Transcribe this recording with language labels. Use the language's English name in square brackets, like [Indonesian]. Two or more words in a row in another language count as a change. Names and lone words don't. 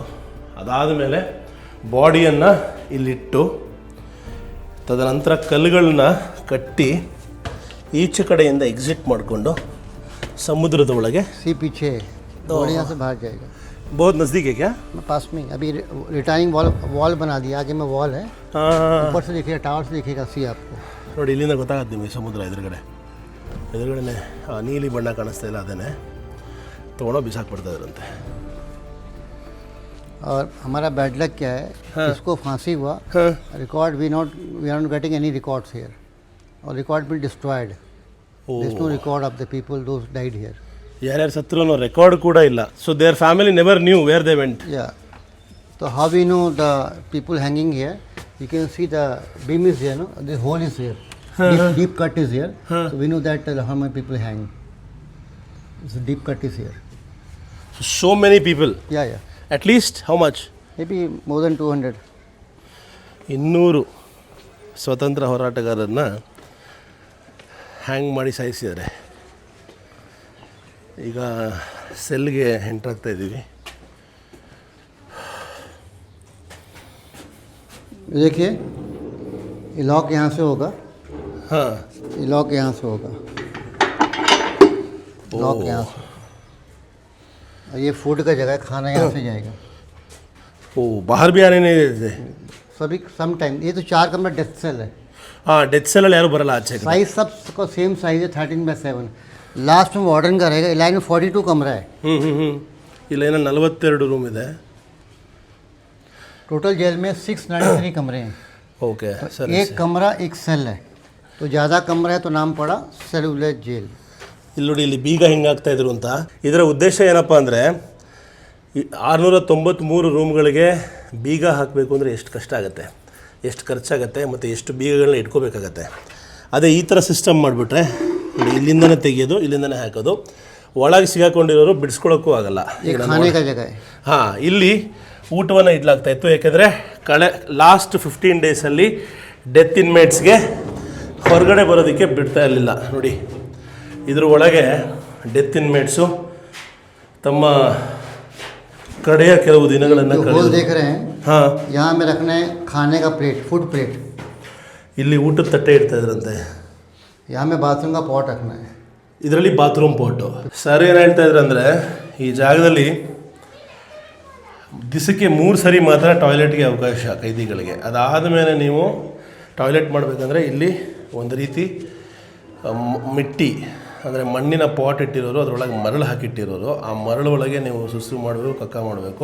[Kannada] ಅದಾದ ಮೇಲೆ ಬಾಡಿಯನ್ನು ಇಲ್ಲಿಟ್ಟು ತದನಂತರ ಕಲ್ಲುಗಳನ್ನ ಕಟ್ಟಿ ಈಚೆ ಕಡೆಯಿಂದ ಎಕ್ಸಿಟ್ ಮಾಡಿಕೊಂಡು ಸಮುದ್ರದ ಒಳಗೆ. [Hindi] सी पीछे बॉडी यहाँ से बाहर जाएगा. बहुत नज़दीक है क्या? पास में अभी [English] retiring wall [Hindi] बना दिया, आगे में वॉल है. ऊपर से दिखेगा, टावर से दिखेगा सी आपको. [Kannada] ನೋಡಿ, ಇಲ್ಲಿಂದ ಗೊತ್ತಾಗುತ್ತೆ ನಿಮಗೆ ಸಮುದ್ರ. ಎದುರುಗಡೆ ನೀಲಿ ಬಣ್ಣ ಕಾಣಿಸ್ತಾ ಇಲ್ಲ, ಅದೇನೆ ತೊಗೊಂಡೋ ಬಿಸಾಕ್ಬಿಡ್ತಾ ಇದ್ರಂತೆ. [Hindi] और हमारा [English] bad luck [Hindi] क्या है, इसको फांसी हुआ, [English] record we are not getting any records here, और record be destroyed. there is no record of the people those died here. [Kannada] ಯಾರ್ಯಾರು ಸತ್ರು ಅನ್ನೋ ರೆಕಾರ್ಡ್ ಕೂಡ ಇಲ್ಲ. [English] so their family never knew where they went. [Hindi] या तो [English] how we know the people hanging here, you can see the beam is here, no the hole is here, deep cut is here, so we know that how many people hang. So deep cut is here. So many people. Yeah. At least how much? Maybe more than 200. [Kannada] 200 ಸ್ವತಂತ್ರ ಹೋರಾಟಗಾರರನ್ನ ಹ್ಯಾಂಗ್ ಮಾಡಿ ಸಾಯಿಸಿದ್ದಾರೆ. ಈಗ ಸೆಲ್ಗೆ ಎಂಟ್ರಾಗ್ತಾ ಇದ್ದೀವಿ. [Hindi] देखिए, ये लॉक यहाँ से होगा. हाँ, ये लॉक यहाँ से होगा, लॉक यहाँ से. और ये फूड का जगह है, खाना यहाँ से जाएगा. ओ बाहर भी आने नहीं देते सभी [English] some time. [Hindi] ये तो 4 कमरा डेथ सेल है. [Kannada] हाँ, [English] death cell [Kannada] ಯಾರೂ ಬರಲ್ಲ ಆಚೆ. [Hindi] साइज सब का सेम साइज है, 13/7. लास्ट में वार्डन का रहेगा. लाइन में 42 कमरा है. [Kannada] ಇಲ್ಲೇನೋ 42 ರೂಮ್ ಇದೆ. [Hindi] टोटल जेल में 693 कमरे हैं. [English] okay sir. [Hindi] एक कमरा एक सेल है, तो ज़्यादा कमरा है तो नाम पड़ा सेलुलर जेल. [Kannada] ಇಲ್ಲಿ ನೋಡಿ, ಇಲ್ಲಿ ಬೀಗ ಹಿಂಗಾಗ್ತಾ ಇದ್ರು ಅಂತ. ಇದರ ಉದ್ದೇಶ ಏನಪ್ಪ ಅಂದರೆ, 693 ರೂಮ್ಗಳಿಗೆ ಬೀಗ ಹಾಕಬೇಕು ಅಂದರೆ ಎಷ್ಟು ಕಷ್ಟ ಆಗುತ್ತೆ, ಎಷ್ಟು ಖರ್ಚಾಗುತ್ತೆ, ಮತ್ತು ಎಷ್ಟು ಬೀಗಗಳನ್ನ ಇಟ್ಕೋಬೇಕಾಗತ್ತೆ. ಅದೇ ಈ ಥರ ಸಿಸ್ಟಮ್ ಮಾಡಿಬಿಟ್ರೆ ನೋಡಿ, ಇಲ್ಲಿಂದನೇ ತೆಗೆಯೋದು, ಇಲ್ಲಿಂದನೇ ಹಾಕೋದು, ಒಳಗೆ ಸಿಗಾಕೊಂಡಿರೋರು ಬಿಡಿಸ್ಕೊಳ್ಳೋಕ್ಕೂ ಆಗಲ್ಲ. ಹಾಂ, ಇಲ್ಲಿ ಊಟವನ್ನು ಇಡ್ಲಾಗ್ತಾ ಇತ್ತು. ಯಾಕೆಂದರೆ ಲಾಸ್ಟ್ 15 ಡೇಸಲ್ಲಿ ಡೆತ್ ಇನ್ಮೇಟ್ಸ್ಗೆ ಹೊರಗಡೆ ಬರೋದಕ್ಕೆ ಬಿಡ್ತಾ ಇರಲಿಲ್ಲ. ನೋಡಿ, ಇದ್ರ ಒಳಗೆ [English] death inmates [Kannada] ತಮ್ಮ ಕಡೆಯ ಕೆಲವು ದಿನಗಳನ್ನು [Hindi] देख रहे हैं. हाँ, यहाँ में रखना है खाने का प्लेट, [English] food plate. [Kannada] ಇಲ್ಲಿ ಊಟದ ತಟ್ಟೆ ಇಡ್ತಾ ಇದ್ರಂತೆ. [Hindi] यहाँ में बाथरूम का पॉट रखना है. [Kannada] ಇದರಲ್ಲಿ [English] bathroom pot. [Kannada] ಸರ್ ಏನು ಹೇಳ್ತಾ ಇದ್ರು ಅಂದರೆ, ಈ ಜಾಗದಲ್ಲಿ ದಿವಸಕ್ಕೆ 3 ಸರಿ ಮಾತ್ರ ಟಾಯ್ಲೆಟ್ಗೆ ಅವಕಾಶ ಕೈದಿಗಳಿಗೆ. ಅದಾದ ಮೇಲೆ ನೀವು ಟಾಯ್ಲೆಟ್ ಮಾಡಬೇಕಂದ್ರೆ ಇಲ್ಲಿ ಒಂದು ರೀತಿ ಮಿಟ್ಟಿ ಅಂದರೆ ಮಣ್ಣಿನ ಪಾಟ್ ಇಟ್ಟಿರೋರು, ಅದರೊಳಗೆ ಮರಳು ಹಾಕಿಟ್ಟಿರೋರು, ಆ ಮರಳು ಒಳಗೆ ನೀವು ಸುಸು ಮಾಡಬೇಕು, ಕಕ್ಕ ಮಾಡಬೇಕು.